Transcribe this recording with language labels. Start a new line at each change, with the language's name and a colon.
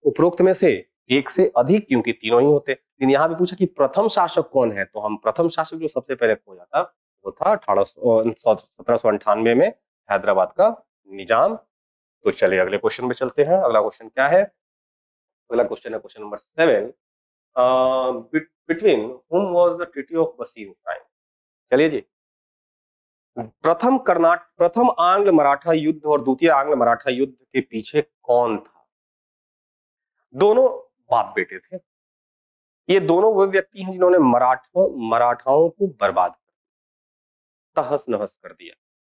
Hindi: उपरोक्त में से एक से अधिक, क्योंकि तीनों ही होते। लेकिन यहाँ भी पूछा कि प्रथम शासक कौन है, तो हम प्रथम शासक जो सबसे पहले खो जाता वो था 1798 में हैदराबाद का निजाम। तो चलिए अगले क्वेश्चन में चलते हैं। अगला क्वेश्चन क्या है? अगला क्वेश्चन है question number 7।
English: Between whom was the treaty of Bassein signed?
Hindi: चलिए जी, प्रथम आंग्ल मराठा युद्ध और द्वितीय आंग्ल मराठा युद्ध के पीछे कौन था? दोनों बाप बेटे थे। ये दोनों वो व्यक्ति हैं जिन्होंने मराठाओं को बर्बाद कर दिया, तहस नहस कर दिया।